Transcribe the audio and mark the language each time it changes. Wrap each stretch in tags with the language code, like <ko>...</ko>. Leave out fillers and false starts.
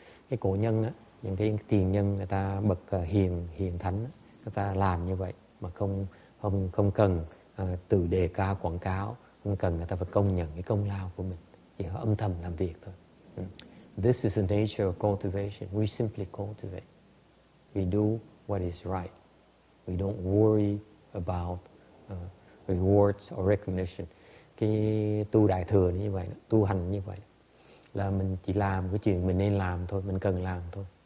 <vi>Cái cổ nhân á, những cái tiền nhân người ta bậc hiền thánh á, người ta làm như vậy mà không cần từ đề cao quảng cáo, không cần người ta phải công nhận cái công lao của mình, chỉ họ âm thầm làm việc thôi.</vi> <en>This is the nature of cultivation. We simply cultivate. We do what is right. We don't worry about rewards or recognition.</en> <vi>Cái tu đại thừa như vậy, tu hành như vậy là mình chỉ làm cái chuyện mình nên làm thôi, mình cần làm thôi.</vi>